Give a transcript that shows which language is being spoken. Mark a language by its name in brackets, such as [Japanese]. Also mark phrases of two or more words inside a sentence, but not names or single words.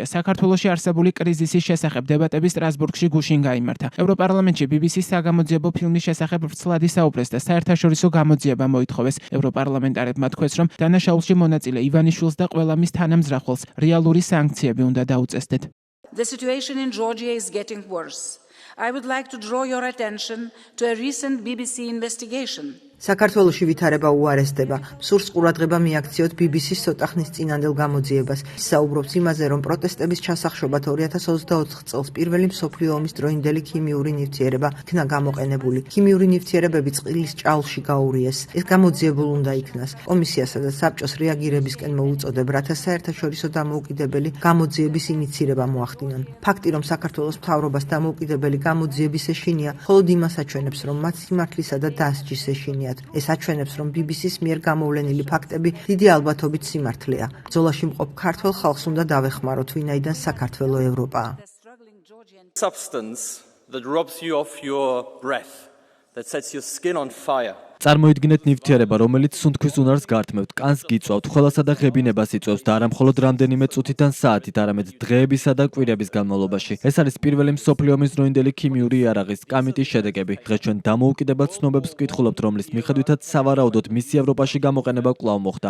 [Georgian] საქართველოში არსებული კრიზისის შესახებ დებატები სტრასბურგში გუშინ გაიმართა. ევროპარლამენტში BBC-ს საგამოძიებო ფილმის შესახებ ვრცლად ისაუბრეს და საერთაშორისო გამოძიება მოითხოვეს. ევროპარლამენტარებმა თქვეს, რომ დანაშაულში მონაწილე ივანიშვილს და ყველა მის თანამზრახველს რეალური სანქციები უნდა დაუწესდეთ. [English] The situation in Georgia is getting worse. I would like to draw your attention to a recent BBC investigation. [Georgian] საქართველოში ვითარება უარესდება. სურს ყურადღება მიაქციოთ BBC-ს ცოტა ხნის წინანდელ გამოძიებას. საუბრობს იმაზე, რომ პროტესტების ჩასახშობად 2024 წელს პირველი მსოფლიო ომის დროინდელი ქიმიური ნივთიერება იქნა გამოყენებული. ქიმიური ნივთიერებები წყლის ჭაულში გაურიეს. ეს გამოძიებულ უნდა იქნას. კომისიასა და საბჭოს რეაგირებისკენ მოუწოდებ, რათა საერთაშორისო დამოუკიდებელი გამოძიების ინიცირება მოახდინონ. ფაქტი, რომ საქართველოს მთავრობას დამოუკიდებელი გამოძიების ეშინია, მხოლოდ იმას აჩვენებს, რომ მათ სიმართლისა და დასჯის ეშინია. ეს აჩვენებს, რომ BBC-ს მიერ გამოვლენილი ფაქტები დიდი ალბათობით სიმართლეა. ბრძოლაში მყოფ ქართველ ხალხს უნდა დავეხმაროთ, ვინაიდან საქართველო ევროპაა. [English] Substance that robs you of your breath, that sets your skin on fire. [Georgian] წარმოიდგინეთ ნივთიერება, რომელიც სუნთქვის უნარს გართმევთ, კანს გიწვავთ, ხელასა და ღებინებას იწვევს და არა მხოლოდ რამდენიმე წუთით ან საათით, არამედ დღეებისა და კვირების განმავლობაში. ეს არის პირველი მსოფლიო ომის დროინდელი ქიმიური იარაღის კამიტის შედეგები. დღეს ჩვენ დამოუკიდებელ ცნობებს ვკითხულობთ, რომლის მიხედვითაც სავარაუდოდ მისი ევროპაში გამოყენება კვლავ მოხდა.